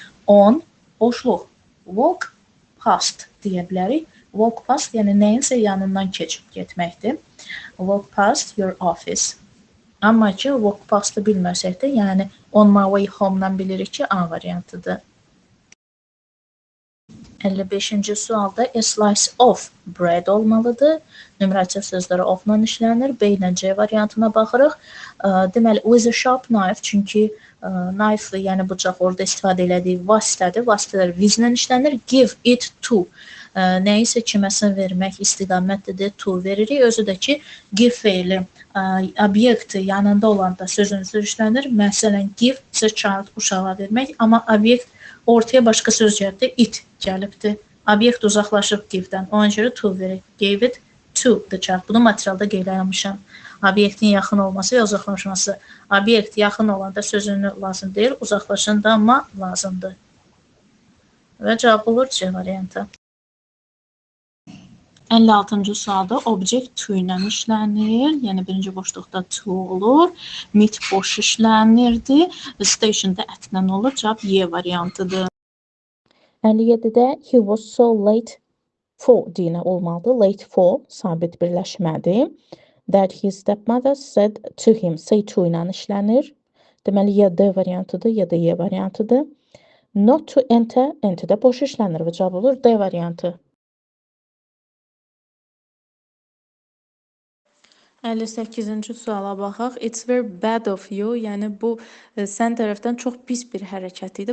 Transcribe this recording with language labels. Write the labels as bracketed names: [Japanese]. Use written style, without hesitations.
[Azerbaijani] On, boşluq. Walk past deyə bilərik. Walk past, yəni nəyinsə yanından keçib getməkdir. [English] Walk past your office. [Azerbaijani] Amma ki, walk past'ı bilməsək də, yəni [English] on my way home- [Azerbaijani] dan bilirik ki, A variantıdır. 55-ci sualda [English] a slice of bread [Azerbaijani] olmalıdır. Nümerasiya sözləri of-la işlənir. B ilə C variantına baxırıq. Deməli, [English] with a sharp knife, [Azerbaijani] çünki knife, yəni bıçaq orada istifadə elədiyi vasitədir. Vasitələr with-lə işlənir. Give it to. Nəyisə kiməsə vermək istiqamətlidir. To veririk. Özü də ki, give feili obyekt yanında olanda sözün işlənir. Məsələn, [English] give is a child, [Azerbaijani] uşağa vermək. Amma obyekt ortaya başqa söz gəlibdir, it gəlibdir. Obyekt uzaqlaşıb give-dən. Ona görə to verir. [English] Gave it to the child. [Azerbaijani] Bunu materialda qeyd etmişəm. Obyektin yaxın olması və uzaqlaşması. Obyekt yaxın olanda sözünü lazım deyil, uzaqlaşanda amma lazımdır. Və cavab olur C variantı. 56-cı sualda object to ilə işlənir. Yəni birinci boşluqda to olur. Meet boş işlənirdi. Station'da ətlə olur. Cavab Y variantıdır. 57-də [English] he was so late for [Azerbaijani] deyinə olmalıdır. Late for sabit birləşmədir. [English] That his stepmother said to him. [Azerbaijani] Say to ilə işlənir. Deməli, ya D variantıdır, ya da Y variantıdır. Not to enter, enter-də boş işlənir və cavab olur D variantı. 58-ci suala baxaq. [English] It's very bad of you. [Azerbaijani] Yəni bu sən tərəfdən çox pis bir hərəkət idi.